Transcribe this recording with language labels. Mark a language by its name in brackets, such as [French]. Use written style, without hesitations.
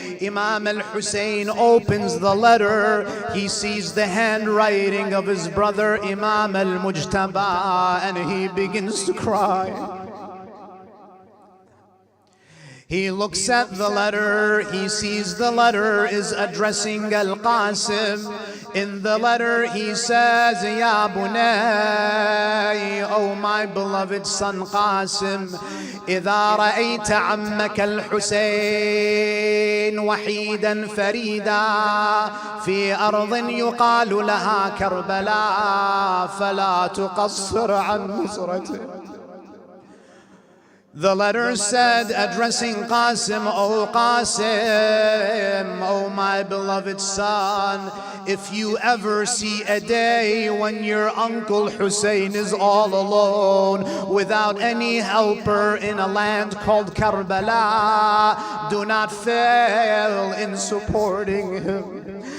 [English] Imam al-Hussein opens the letter. He sees the handwriting of his brother, Imam al-Mujtaba, and he begins to cry. He looks at the letter. He sees the letter is addressing Al-Qasim. In the letter he says, "Ya bunay, oh my beloved son Qasim, [Arabic] إذا رأيت عمك الحسين وحيدا فريدا في أرض يقال لها كربلاء فلا تقصر عن نصرته." [English] The letter said, addressing Qasim, "Oh Qasim, oh my beloved son, if you ever see a day when your uncle Hussein is all alone without any helper in a land called Karbala, do not fail in supporting him."